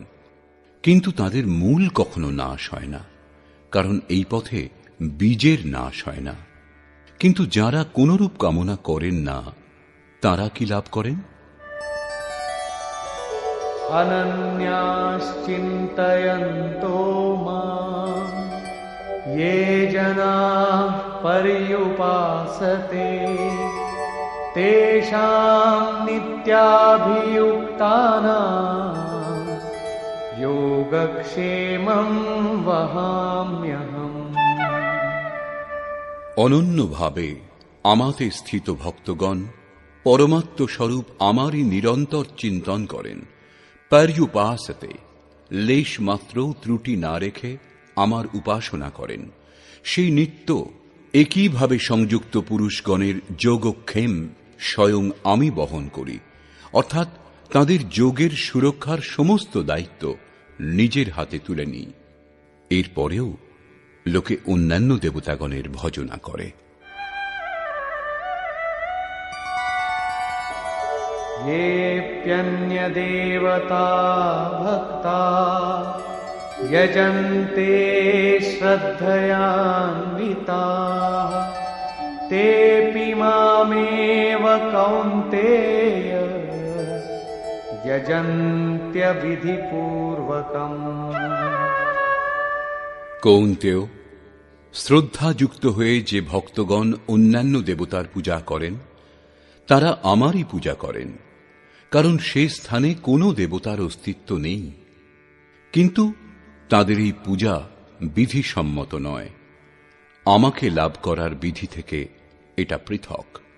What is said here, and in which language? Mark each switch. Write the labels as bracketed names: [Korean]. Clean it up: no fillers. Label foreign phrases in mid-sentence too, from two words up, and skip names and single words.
[Bangla] কিন্তু তাদের মূল কখনো নাশ হয় না, কারণ এই পথে বীজের নাশ হয় না। কিন্তু যারা কোনরূপ কামনা করেন না, তারা কি লাভ করেন? [Sanskrit] अनन्याश्चिन्तयन्तो माम् ये जनाः पर्युपासते तेषां नित्याभियुक्तानां योगक्षेमं वहाम्यहम्। [Bangla] অনন্যভাবে আমাতে স্থিত ভক্তগণ পরমাত্ম স্বরূপ আমারই নিরন্তর চিন্তন করেন। পর্যুপাসতে লেশ মাত্র ত্রুটি না রেখে আমার উপাসনা করেন, সেই নিত্য একইভাবে সংযুক্ত পুরুষগণের যোগক্ষেম স্বয়ং আমি বহন করি, অর্থাৎ তাদের যোগের সুরক্ষার সমস্ত দায়িত্ব নিজের হাতে তুলে নিই। এরপরেও লোকে অন্যান্য দেবতাগণের ভজনা করে। [Sanskrit] येऽप्यन्यदेवता भक्ता यजन्ते श्रद्धयान्विताः तेऽपि मामेव कौन्तेय यजन्त्यविधिपूर्वकम्। [Bangla] কৌন্তেয়, শ্রদ্ধাযুক্ত হয়ে যে ভক্তগণ অন্যান্য দেবতার পূজা করেন, তারা আমারই পূজা করেন, কারণ সে স্থানে কোনো দেবতার অস্তিত্ব নেই। কিন্তু তাদের এই পূজা বিধিসম্মত নয়, আমাকে লাভ করার বিধি থেকে এটা পৃথক।